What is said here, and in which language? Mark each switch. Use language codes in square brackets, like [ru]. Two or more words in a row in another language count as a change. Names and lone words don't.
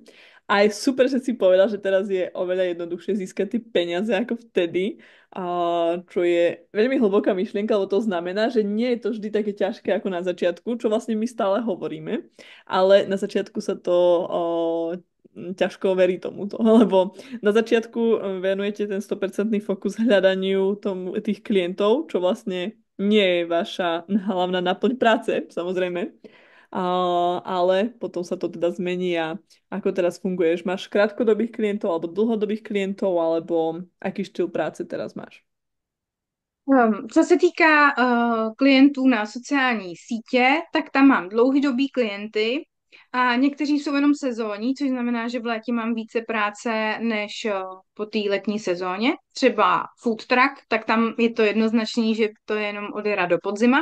[sk] A je super, že si povedal, že teraz je oveľa jednoduchšie získať tie peniaze ako vtedy, čo je veľmi hlboká myšlienka, lebo to znamená, že nie je to vždy také ťažké ako na začiatku, čo vlastne my stále hovoríme, ale na začiatku sa to ťažko verí tomuto, lebo na začiatku venujete ten 100% fokus hľadaniu tých klientov, čo vlastne nie je vaša hlavná náplň práce, samozrejme. Ale potom sa to teda zmení a ako teraz funguješ? Máš krátkodobých klientov alebo dlhodobých klientov, alebo aký štýl práce teraz máš? [cs] Co se týká klientů na sociální sítě, tak tam mám dlouhodobý klienty a někteří jsou jenom sezónní, což znamená, že v létě mám více práce než po té letní sezóně. Třeba [en] food truck, [cs] tak tam je to jednoznačný, že to je jenom od jara do podzima.